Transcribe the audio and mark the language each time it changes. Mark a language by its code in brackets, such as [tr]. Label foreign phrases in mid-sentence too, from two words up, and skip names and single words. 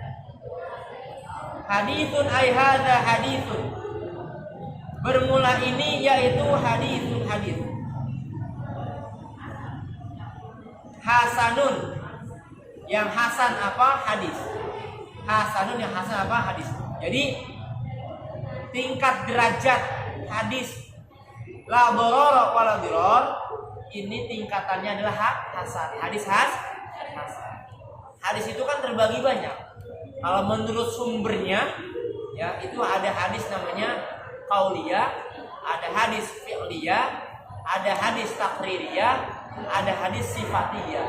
[ar] Haditsun ay hadza haditsun. [id] Bermula ini yaitu [ar] haditsun hadits. [id] Hasanun, yang hasan apa? Hadis. [ar] Hasanun, [id] yang hasan apa? Hadis. Jadi tingkat derajat hadis [ar] la doror wala diror [id] ini tingkatannya adalah hasan. Hadis hasan. Hadis itu kan terbagi banyak. Kalau menurut sumbernya, ya itu ada hadis namanya qauliyah, ada hadis fi'liyah, ada hadis taqririyah, ada hadis sifatiyah.